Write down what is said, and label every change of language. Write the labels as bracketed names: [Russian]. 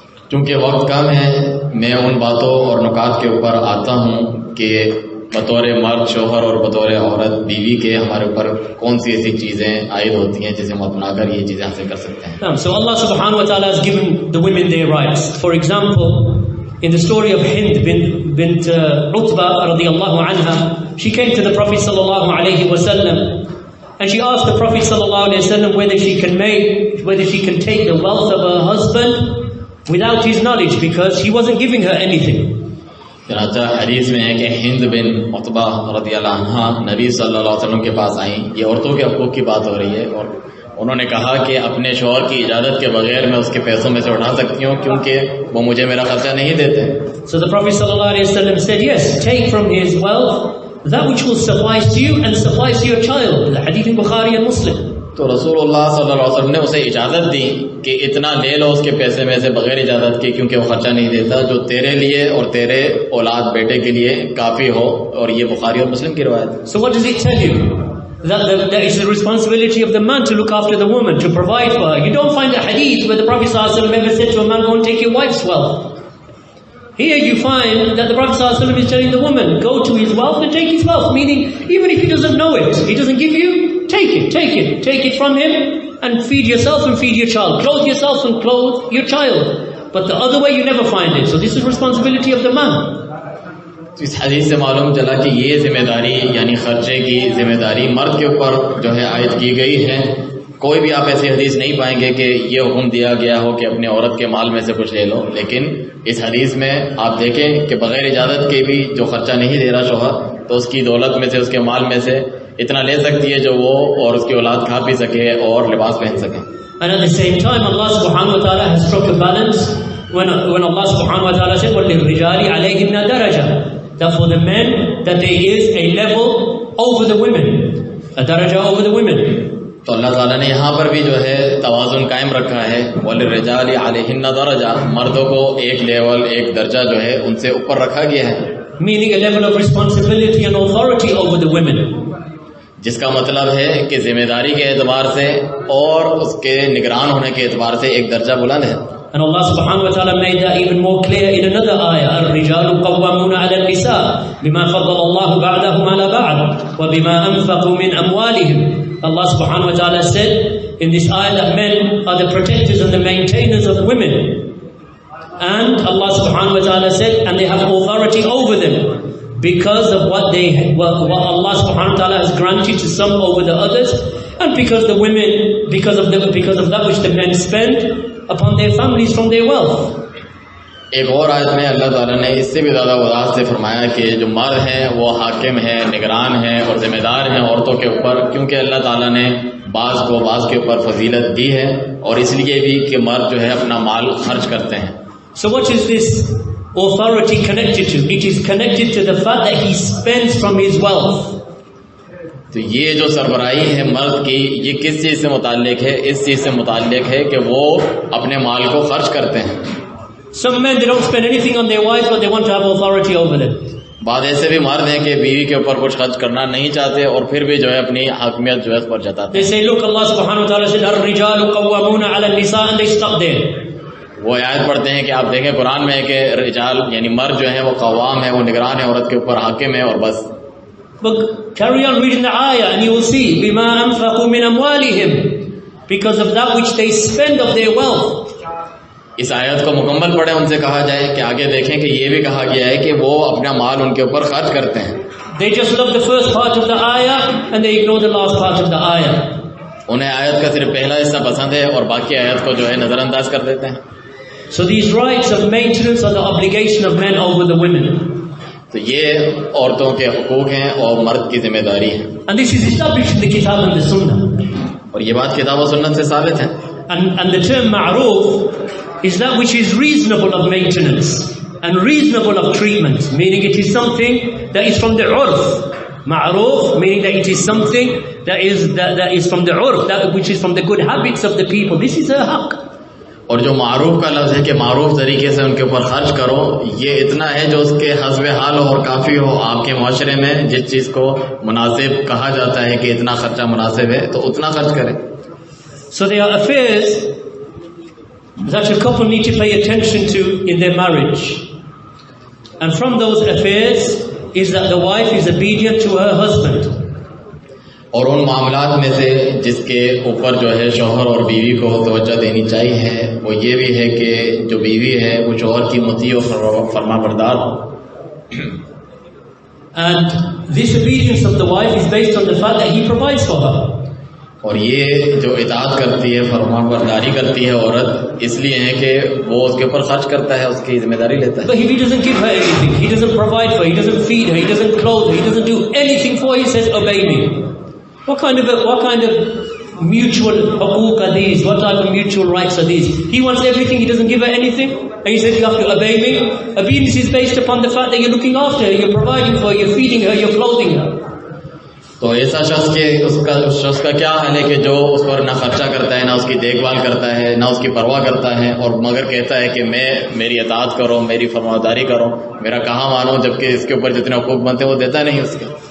[Hindi] चूँकि वक्त कम है, मैं उन बातों और नुकात के ऊपर आता हूँ कि बतौर मर्द शोहर और बतौर औरत बीवी के हमारे ऊपर कौन सी ऐसी चीज़ें आयद होती हैं जिसे हम अपनाकर ये चीज़ें हासिल कर सकते हैं. [English] So Allah subhanahu wa ta'ala has given the women their rights. For example, in the story of Hind bint Utbah radiyallahu anha, she came to the Prophet sallallahu alayhi wa sallam and she asked the Prophet sallallahu alayhi wa sallam whether she can take the wealth of her husband without his knowledge, because he wasn't giving her anything. [Hindi] चनाचा हदीस में है कि हिंद बिन Utba रदियल्लाहु अन्हा नबी सल्लल्लाहु अलैहि वसल्लम के पास आई. ये औरतों के हकूक़ की बात हो रही है और उन्होंने कहा कि अपने शौहर की इजाज़त के बगैर मैं उसके पैसों में से उठा सकती हूँ क्योंकि वो मुझे मेरा खर्चा नहीं देते. [English] So the Prophet sallallahu alaihi wasallam said, yes, take from his wealth that which will suffice to you and suffice to your child. The hadith in Bukhari and Muslim. [Hindi] तो रसूलुल्लाह सल्लल्लाहु अलैहि वसल्लम ने उसे इजाज़त दी कि इतना ले लो उसके पैसे में से बगैर इजाज़त के, क्योंकि वो खर्चा नहीं देता, जो तेरे लिए और तेरे औलाद बेटे के लिए काफ़ी हो. और ये बुखारी और मुस्लिम की रिवायत है. [English] So what does it tell you? That is the responsibility of the man to look after the woman, to provide for her. You don't find a hadith where the Prophet ﷺ ever said to a man, go and take your wife's wealth. Here you find that the Prophet ﷺ is telling the woman, go to his wealth and take his wealth. Meaning, even if he doesn't know it, he doesn't give you, take it from him and feed yourself and feed your child. Clothe yourself and clothe your child. But the other way you never find it. So this is responsibility of the man. [Hindi] तो इस हदीस से मालूम चला कि ये जिम्मेदारी यानी खर्चे की जिम्मेदारी मर्द के ऊपर जो है आयद की गई है. कोई भी आप ऐसी हदीस नहीं पाएंगे कि ये हुक्म दिया गया हो कि अपने औरत के माल में से कुछ ले लो. लेकिन इस हदीस में आप देखें कि बगैर इजाज़त के भी जो खर्चा नहीं दे रहा शौहर, तो उसकी दौलत में से, उसके माल में से इतना ले सकती है जो वो और उसकी औलाद खा पी सके और लिबास पहन सके. [English] And at the same time, Allah subhanahu wa ta'ala has struck a balance when Allah subhanahu wa ta'ala said, [Arabic] وَلِلْرِجَالِ عَلَيْهِنَّ دَرَجَةً, [English] that for the men, that there is a level over the women, a daraja over the women. [Hindi] तो अल्लाह ताला ने यहाँ पर भी जो है तवाज़ुन कायम रखा है. [Arabic] वलिर्रिजालि अलैहिन्ना दरजा, [Hindi] मर्दों को एक लेवल, एक दर्जा जो है उनसे ऊपर रखा गया है. [English] Meaning a level of responsibility and authority over the women. [Hindi] जिसका मतलब है कि जिम्मेदारी के एतबार से और उसके निगरान होने के एतबार से एक दर्जा बुलंद है. [English] And Allah subhanahu wa ta'ala made that even more clear in another ayah. [Arabic] الرجال قوامون على النساء بما فضل الله بعضهم على بعض وبما أنفقوا من أموالهم. [English] Allah subhanahu wa ta'ala said in this ayah that men are the protectors and the maintainers of women. And Allah subhanahu wa ta'ala said, and they have authority over them because of what Allah subhanahu wa ta'ala has granted to some over the others, and because the women, because of that which the men spend upon their families from their wealth. [Hindi] एक और आयत में अल्लाह ताला ने इससे भी ज़्यादा वज़ाहत से फरमाया कि जो मर्द हैं वो हाकिम है, निगरान है और ज़िम्मेदार हैं औरतों के ऊपर, क्योंकि अल्लाह ताला ने बाज़ को बाज़ के ऊपर फजीलत दी है और इसलिए भी कि मर्द जो है अपना माल खर्च करते हैं. [English] So what is this authority connected to? It is connected to the fact that he spends from his wealth. [Hindi] तो ये जो सरबराही है मर्द की, ये किस चीज़ से मुताल्लिक है? इस चीज़ से मुताल्लिक है कि वो अपने माल को खर्च करते हैं. [English] Some men, they don't spend anything on their wives, but they want to have authority over them. [Hindi] बाद ऐसे भी मर्द हैं कि बीवी के ऊपर कुछ खर्च करना नहीं चाहते और फिर भी जो है अपनी हाकिमियत जो है उस पर जताते हैं. [English] They say, look, Allah subhanahu wa ta'ala said, [Arabic] "Ar-rijalu qawwamuna 'ala an-nisa," [English] and they stop there. [Hindi] वो आयत पढ़ते हैं कि आप देखें कुरान में है कि रिजाल यानी मर्द जो है वो कवाम है, वो निगरान है औरत के ऊपर, हाकिम है और बस. [English] But carry on reading the ayah and you will see, [Arabic] "Bima anfaqu min amwalihim," [English] because of that which they spend of their wealth. [Hindi] इस आयत को मुकम्मल पढ़े, उनसे कहा जाए कि आगे देखें कि ये भी कहा गया है कि वो अपना माल उनके ऊपर खर्च करते हैं. [English] They just love the first part of the ayah and they ignore the last part of the ayah. [Hindi] उन्हें आयत का सिर्फ पहला हिस्सा पसंद है और बाकी आयत को जो है नजरअंदाज कर देते हैं. [English] So these rights of maintenance are the obligation of men over the women. [Hindi] तो ये औरतों के हुकूक हैं और मर्द की जिम्मेदारी है. [English] And this is established in the Kitab and the Sunnah. [Hindi] और ये बात किताब और सुन्नत से साबित है. [English] And the term ma'roof is that which is reasonable of maintenance and reasonable of treatment, meaning it is something that is from the urf, Ma'ruf, meaning that it is something that is from the urf, which is from the good habits of the people. This is her haqq. [Hindi] और जो मारूफ का लफ्ज़ है कि मारूफ तरीके से उनके ऊपर खर्च करो, ये इतना है जो उसके हस्बे हाल हो और काफ़ी हो। आपके माशरे में जिस चीज़ को मुनासिब कहा जाता है कि इतना खर्चा मुनासिब है तो उतना खर्च करें। [English] So there are affairs that a couple need to pay attention to in their marriage. And from those affairs is that the wife is obedient to her husband. [Hindi] और उन मामलात में से जिसके ऊपर जो है शौहर और बीवी को तवज्जो देनी चाहिए वो ये भी है कि जो बीवी है वो शौहर की मुती और फरमाबरदार हो। [English] And this obedience of the wife is based on the fact that he provides for her. [Hindi] और ये जो इताअत करती है, फरमाबरदारी करती है औरत, इसलिए है कि वो उसके ऊपर खर्च करता है, उसकी जिम्मेदारी लेता है। [English] But if he doesn't give her anything, he doesn't provide for her, he doesn't feed her, he doesn't clothe her, he doesn't do anything for her, he says, obey me. What kind of mutual huquq are these? What type of mutual rights are these? He wants everything, he doesn't give her anything, and he says you have to obey me. Obedience is based upon the fact that you're looking after her, you're providing for her, you're feeding her, you're clothing her. [Hindi] तो ऐसा शख्स के उस शख्स का क्या हाल है कि जो उस पर ना खर्चा करता है, ना उसकी देखभाल करता है, ना उसकी परवाह करता है, और मगर कहता है कि मेरी इताअत करो, मेरी फरमाबरदारी करो, मेरा कहाँ मानो, जबकि इसके ऊपर जितने हुकूक बनते हैं वो देता नहीं उसके।